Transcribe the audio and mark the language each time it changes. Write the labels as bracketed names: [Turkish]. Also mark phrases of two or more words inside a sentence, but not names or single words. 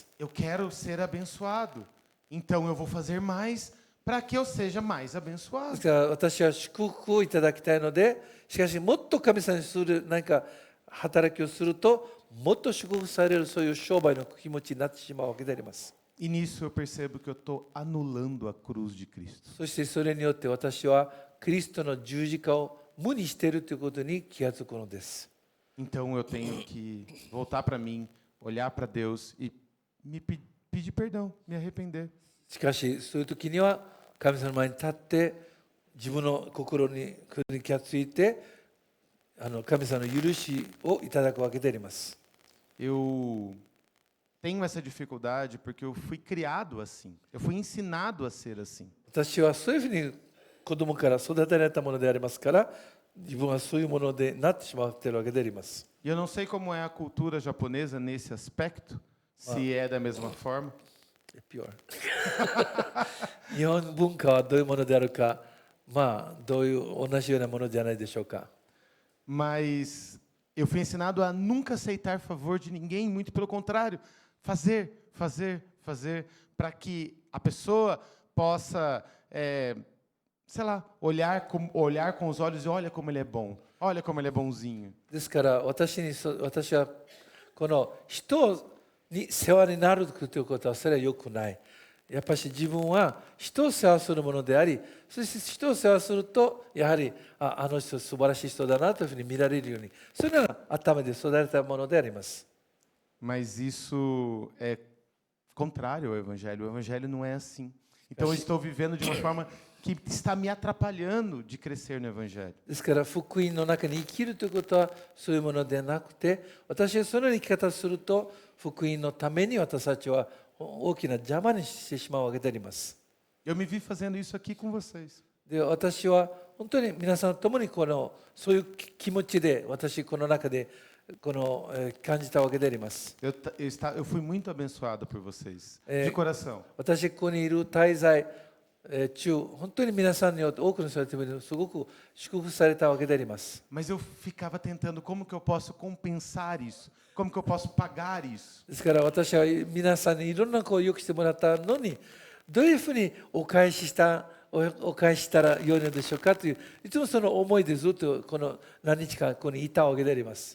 [Portuguese] Eu quero ser abençoado. Então eu vou fazer mais para que eu seja mais [Japanese] で [Portuguese] abençoado. [Japanese] すから私は祝福をいただきたいので、しかしもっと神様にする何か働きをすると、もっと祝福されるそういう商売の気持ちになってしまうわけであります。 [Portuguese] E nisso eu percebo que eu estou anulando a cruz de Cristo. [Japanese] そしてそれによって私はキリストの十字架を無にしているということに気がつくのです。 [Portuguese] Então eu tenho que voltar para mim, olhar para Deus e me pedir perdão, me arrepender. [Japanese] しかしそういう時には神様の前に立って自分の心に気がついて神様の許しをいただくわけであります。 [Portuguese] Eu tenho essa dificuldade porque eu fui criado assim. Eu fui ensinado a ser assim. [Japanese] 私はそういうふうに子供から育てられたものでありますから、自分はそういうものでなってしまっているわけであります。 [Portuguese] E eu não sei como é a cultura japonesa nesse aspecto, se é da mesma forma. [Japanese] 日本文化はどういうものであるか、どういう同じようなものじゃないでしょうか。 [Portuguese] Mas eu fui ensinado a nunca aceitar favor de ninguém, muito pelo contrário, fazer, para que a pessoa possa, sei lá, olhar com os olhos e olha como ele é bom, olha como ele é bonzinho. [Japanese] ですから私はこの人に世話になるということはそれは良くない。やっぱり自分は人を世話するものであり、そして人を世話するとやはりあの人素晴らしい人だなというふうに見られるように、それが頭で育てたものであります。 [Portuguese] Mas isso é contrário ao Evangelho. O Evangelho não é assim. Então eu estou vivendo de uma forma que está me atrapalhando de crescer no Evangelho. [Japanese] ですから福音の中に生きるということはそういうものではなくて、私はその生き方をすると福音のために私たちは大きな邪魔にしてしまうわけであります。 [Portuguese] Eu me vi fazendo isso aqui com vocês. [Japanese] で、私は本当に皆さんと共にそういう気持ちで私この中で感じたわけであります。 [Portuguese] Eu fui muito abençoado por vocês, de coração. [Japanese] 私ここにいる滞在中、本当に皆さんによって多くの人にすごく祝福されたわけであります。 [Portuguese] Mas eu ficava tentando como que eu posso compensar isso, como que eu posso pagar isso. [Japanese] ですから私は皆さんにいろんな良くしてもらったのに、どういうふうにお返ししたらよいのでしょうかという、いつもその思いでずっとこの何日かここにいたわけであります。